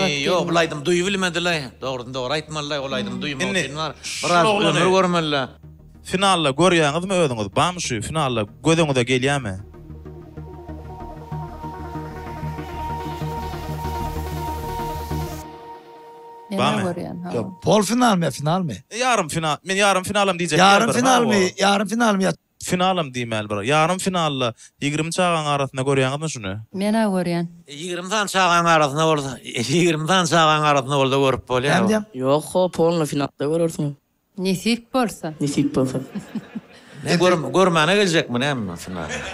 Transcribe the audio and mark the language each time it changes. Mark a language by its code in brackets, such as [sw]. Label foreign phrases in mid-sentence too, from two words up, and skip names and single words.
[tk] Ýok, bulaýdym duýup bilmediler. Dogry aýtmalylar, olaýdym duýmaýan var. Biraz ömür görmeliler. Finalla görýäňizmi özüňiz? Bam şu finalla gözüňizde gelýärmi? Pol final mi, final mi? Yarım final. Men yarım finalam diýjek. Yarım final mi? Yarım final mi? Finalam diýmel bir. Yarım finalla 20 çağan arasynda görýäňizmi şunu? Mena görýän. 20 çağan arasynda bolsa, 20 çağan arasynda bolsa görüp bolýar. Ýok, polny finalda görürsiň. Nesip bolsa. Nesip bolsa. Ne görmäne geljekmi näme final?